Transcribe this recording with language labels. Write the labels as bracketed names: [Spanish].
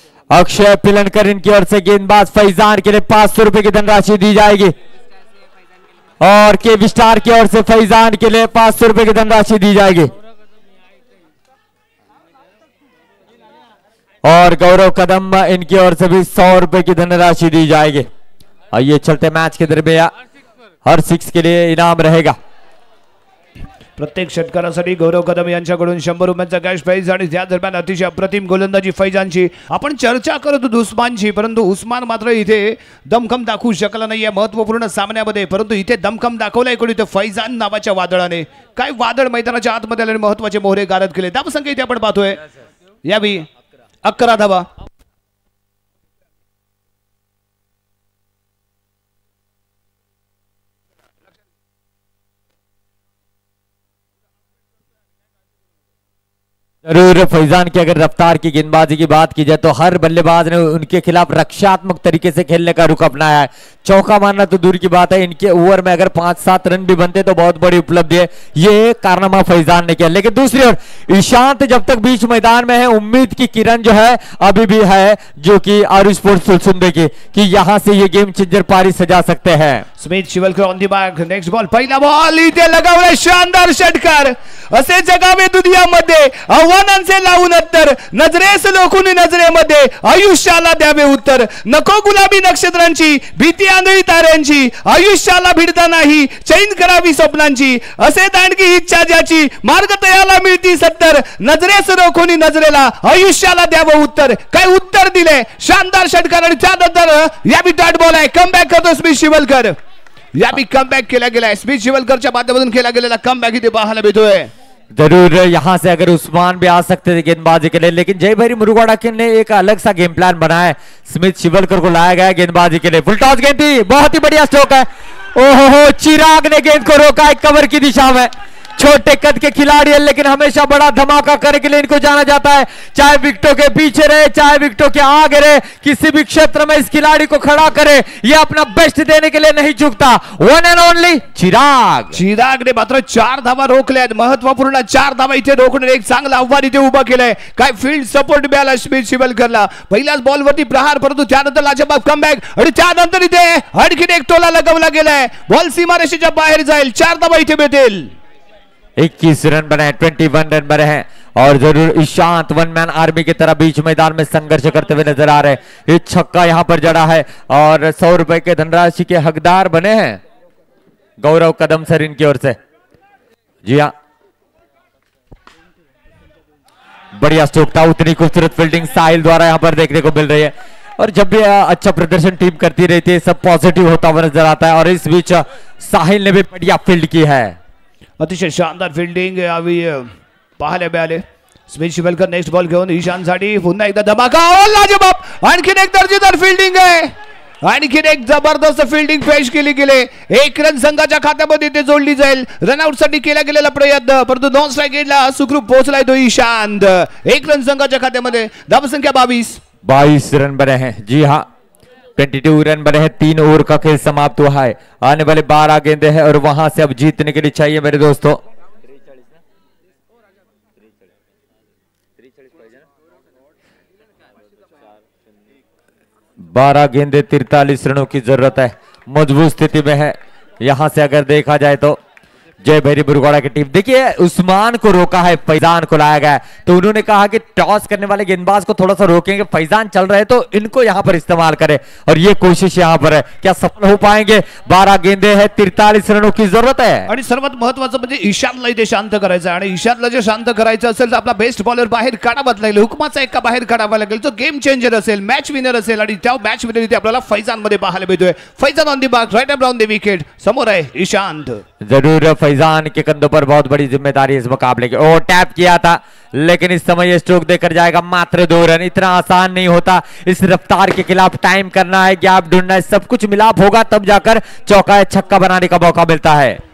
[Hindi] अक्षय पिलनकर इनकी ओर से गेंदबाज फैजान के लिए 500 रुपए की धनराशि दी जाएगी, और के विस्टार की ओर से फैजान के लिए 500 रुपए की धनराशि दी जाएगी, और गौरव कदम इनकी ओर से भी 100 रुपए की धनराशि दी जाएगी। आइए चलते मैच के दरमियान हर 6 के लिए इनाम रहेगा। [Marathi] प्रत्येक षटकारासाठी गौरव कदम यांच्याकडून 100 रुपयांचा कॅश प्राइज, आणि त्या दरम्यान अतिशय अप्रतिम गोलंदाजी फैजानची. आपण चर्चा करत होतो उस्मानची, परंतु उस्मान मात्र इथे दमखम दाखवू शकला नाहीये महत्वपूर्ण सामन्यामध्ये, परंतु इथे दमखम दाखवलाय कोणी तर फैजान नावाच्या वादळाने. काय वादळ मैदानाच्या आतमध्ये आले, महत्वाचे मोहरे गारद केले. धावसंख्या इथे आपण पाहतोय यावी 11 धावा. [Hindi] जरूर फैजान की अगर रफ्तार की गेंदबाजी की बात की जाए तो हर बल्लेबाज ने उनके खिलाफ रक्षात्मक तरीके से खेलने का रुख अपनाया है। चौका मारना तो दूर की बात है, इनके ओवर में अगर 5-7 रन भी बनते तो बहुत बड़ी उपलब्धि है। ये कारनामा फैजान ने किया। लेकिन दूसरी ओर ईशांत जब तक बीच मैदान में है, उम्मीद की किरण जो है अभी भी है, जो कि आरू स्पोर्ट्स सुलसुंदे की, कि यहां से ये गेम चेंजर पारी सजा सकते हैं। [Marathi] Smith Shivalkar [English] on the back, next ball, [Marathi] पहिला बॉल इथे लगावलाय शानदार षटकार. असे जगावे दुनियामध्ये आव्हानांचे लावून उत्तर, नजरेस लोकून नजरेमध्ये आयुष्याला द्यावे उत्तर. नको गुलाबी नक्षत्रांची भीती आंधळी ताऱ्यांची, आयुष्याला भिडता नाही चैन करावी स्वप्नांची. असे दांडगी इच्छा ज्याची, मार्ग तयाला मिळती सत्तर. नजरेस रोखून नजरेला आयुष्याला द्यावं उत्तर. काय उत्तर दिले, शानदार षटकार. आणि त्यानंतर या बी डॉट बॉल आहे, कमबॅक करतो स्मिथ शिवलकर. या भी कमबॅक केला गेला, स्मिथ शिवलकरच्या माध्यमातून केला गेलेला कमबॅक इथे पाहायला मिळतोय. [Hindi] जरूर यहां से अगर उस्मान भी आ सकते थे गेंदबाजी के लिए, लेकिन जय भैरी मुरुगाड़ा ने एक अलग सा गेम प्लान बनाया है। स्मिथ शिवलकर को लाया गया गेंदबाजी के लिए। फुल टॉस गेंद थी, बहुत ही बढ़िया स्ट्रोक है। ओहो, चिराग ने गेंद को रोका है कवर की दिशा में। छोटे कद के खिलाड़ी है, लेकिन हमेशा बड़ा धमाका करने के लिए इनको जाना जाता है। चाहे विकेटों के पीछे रहे, चाहे विकेटों के आगे रहे, किसी भी क्षेत्र में इस खिलाड़ी को खड़ा करे, ये अपना बेस्ट देने के लिए नहीं झुकता। [English] One and only Chirag. [Marathi] Chirag ने मात्र 4 धावा रोखल्या, महत्वपूर्ण 4 धावा इथे रोखणे एक चांगला आव्हान इथे उभा केलंय. काय फील्ड सपोर्ट मिळाला स्मिथ शिवलकरला. पहिल्याच बॉलवरती प्रहार, परंतु त्यानंतर लाजवाब कमबॅक, आणि त्यानंतर इथे आणखीन एक टोला लगावला गेलाय. बॉल सीमारेषेच्या बाहेर जाईल. 4 धावा इथे मिळतील. [Hindi] 21 रन बने हैं, 21 रन बने हैं, और जरूर ईशांत वन मैन आर्मी की तरह बीच मैदान में संघर्ष करते हुए नजर आ रहे हैं। ये छक्का यहां पर जड़ा है और 100 रुपए के धनराशि के हकदार बने हैं गौरव कदम सर इनकी ओर से। जी हाँ, बढ़िया स्ट्रोक था, उतनी खूबसूरत फील्डिंग साहिल द्वारा यहां पर देखने को मिल रही है। और जब भी अच्छा प्रदर्शन टीम करती रहती है सब पॉजिटिव होता हुआ नजर आता है और इस बीच साहिल ने भी बढ़िया फील्ड की है। [Marathi] अतिशय शानदार फील्डिंग यावेळी पाहायला मिळाले। स्पेशल वेलकर नेक्स्ट बॉल घेऊन ईशानसाठी पुन्हा एकदा धमाका, लाजवाब आणखीन एक दर्जेदार फील्डिंग आहे, आणखीन एक जबरदस्त फील्डिंग पेश केली गेले। एक रन संघाच्या खात्यामध्ये ते जोडली जाईल। रनआउट साठी केला गेलेला प्रयत्न परंतु नॉन स्ट्राइक गेटला सुखरूप पोहोचलाय तो ईशांत। एक रन संघाच्या खात्यामध्ये, धावसंख्या [Hindi] 22 रन बने हैं। जी हाँ, 22 रन बने हैं, 3 ओवर का खेल समाप्त हुआ है। आने वाले 12 गेंदे हैं और वहां से अब जीतने के लिए चाहिए मेरे दोस्तों 12 गेंदे 43 रनों की जरूरत है। मजबूत स्थिति में है। यहां से अगर देखा जाए तो जय भैरी बुरगोड़ा की टीम, देखिए उस्मान को रोका है, फैजान को लाया गया है तो उन्होंने कहा कि टॉस करने वाले गेंदबाज को थोड़ा सा रोकेंगे, फैजान चल रहे तो इनको यहां पर इस्तेमाल करें और ये कोशिश यहां पर है। क्या सफल हो पाएंगे? 12 गेंदे हैं, 43 रनों की जरूरत है। [Marathi] आणि सर्वात महत्त्वाचं म्हणजे ईशानला इथे शांत करायचं आणि ईशानला जे शांत करायचं असेल तर आपला बेस्ट बॉलर बाहेर काढावा लागेल, हुकमाचा एका बाहेर काढावा लागेल, तो गेम चेंजर असेल, मॅच विनर असेल आणि त्या मॅच विनर इथे आपल्याला फैजान मध्ये पाहायला मिळतोय। [English] Faizan on the mark, right around the wicket, [Marathi] समोर आहे [English] Ishant. [Hindi] जरूर फैजान के कंधों पर बहुत बड़ी जिम्मेदारी इस मुकाबले की। ओ टैप किया था लेकिन इस समय ये स्ट्रोक देकर जाएगा मात्र 2 रन। इतना आसान नहीं होता, इस रफ्तार के खिलाफ टाइम करना है, गैप ढूंढना है, सब कुछ मिलाप होगा तब जाकर चौका या छक्का बनाने का मौका मिलता है।